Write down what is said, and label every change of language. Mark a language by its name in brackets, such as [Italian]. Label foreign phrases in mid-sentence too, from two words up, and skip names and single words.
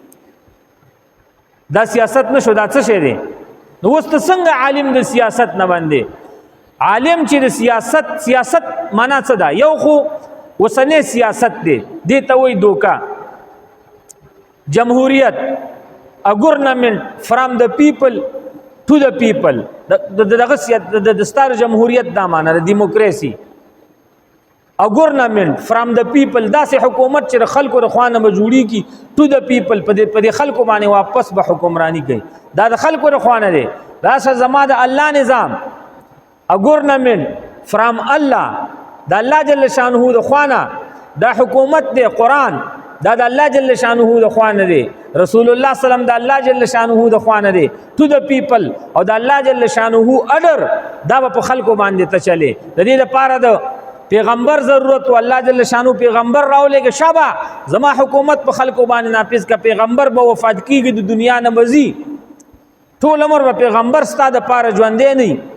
[Pashto] دا سیاست نه شو، دا څه شی دی؟ نو اوس ته څنګه عالم د سیاست نه باندې عالم چې د سیاست معنا څه ده؟ یو خو اوسنی سیاست دی، دې ته وایي دوکه. جمهوریت، [English] a government from the people to the people، [Pashto] د ستار جمهوریت دا معنا د دیموکراسي. [English] a government from the people، [Pashto] داسې حکومت چې د خلکو د خوا نه به جوړېږي [English] to the people، [Pashto] په دې خلکو باندې واپس به حکمرانی کوي. دا د خلکو د خوا نه دی، دا زما د الله نظام. [English] a government from [Pashto] الله، د الله جل شانه د خوا نه دا حکومت دی. قرآن دا د الله جل شانه د خوا نه دی. رسول الله صلی الله علیه وسلم د الله جل شانه د خوا نه دی. [English] to the people، [Pashto] او د الله جل شانه اډر دا په خلکو باندې ته چلے. د دې لپاره د پیغمبر ضرورت او الله جل شانه پیغمبر راولېږي شابه زما حکومت په خلکو باندې نافذ کا. پیغمبر به وفات کیږي د دنیا نه بزي، ټول عمر به پیغمبر ستاده پاره ژوندې نه.